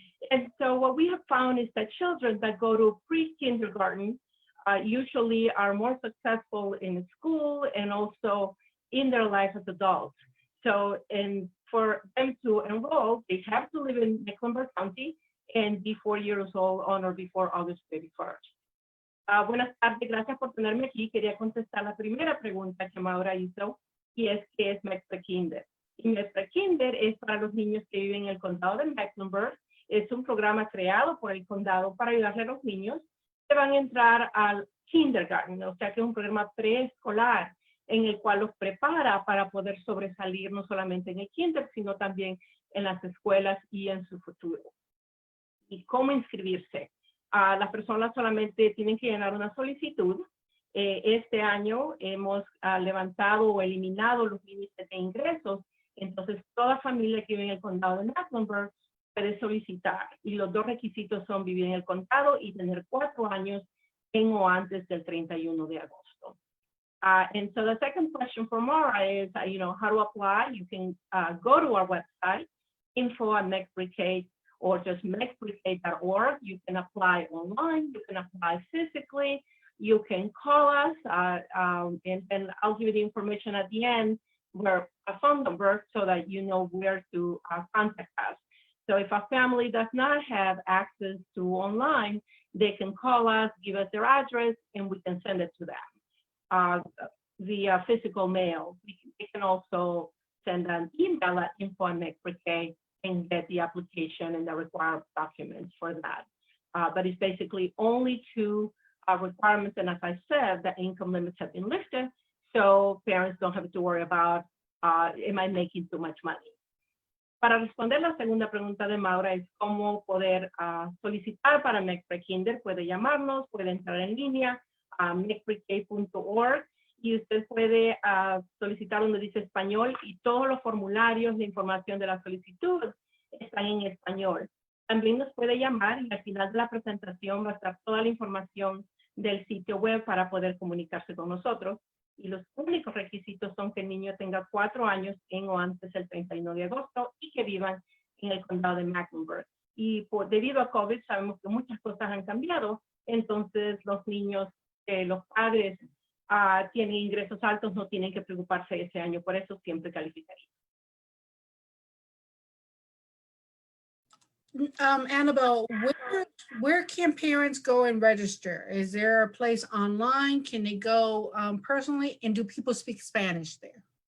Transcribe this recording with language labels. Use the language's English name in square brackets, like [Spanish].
[English] And so what we have found is that children that go to pre-kindergarten usually are more successful in school and also in their life as adults. So, and for them to enroll, they have to live in Mecklenburg County and be 4 years old on or before August 31st. [Spanish] Buenas tardes, gracias por tenerme aquí. Quería contestar la primera pregunta que Maura hizo, y es ¿qué es Meck PreK? Y Meck PreK es para los niños que viven en el condado de Mecklenburg. Es un programa creado por el condado para ayudarle a los niños que van a entrar al kindergarten, o sea que es un programa preescolar en el cual los prepara para poder sobresalir no solamente en el kinder, sino también en las escuelas y en su futuro. ¿Y cómo inscribirse? Las personas solamente tienen que llenar una solicitud. Este año hemos levantado o eliminado los límites de ingresos, entonces toda familia que vive en el condado de Mecklenburg puede solicitar, y los dos requisitos son vivir en el condado y tener 4 años en o antes del 31 de agosto. [English] And so the second question for Mara is, how to apply. You can go to our website, info@meckprek, or just meckprek.org. You can apply online, you can apply physically, you can call us, and then I'll give you the information at the end, where a phone number, so that you know where to contact us. So if a family does not have access to online, they can call us, give us their address, and we can send it to them via physical mail. They can also send an email at info@meckprek and get the application and the required documents for that. But it's basically only 2 requirements, and as I said, the income limits have been lifted, so parents don't have to worry about, am I making too much money? [Spanish] Para responder la segunda pregunta de Maura es cómo poder solicitar para Meck PreK. Puede llamarnos, puede entrar en línea a meckprek.org y usted puede solicitar donde dice español, y todos los formularios de información de la solicitud están en español. También nos puede llamar y al final de la presentación va a estar toda la información del sitio web para poder comunicarse con nosotros. Y los únicos requisitos son que el niño tenga 4 años en o antes del 31 de agosto y que vivan en el condado de Mecklenburg. Y debido a COVID sabemos que muchas cosas han cambiado, entonces los niños, los padres tienen ingresos altos, no tienen que preocuparse ese año, por eso siempre calificaría. [English] Annabelle, where can parents go and register? Is there a place online? Can they go personally? And do people speak Spanish there?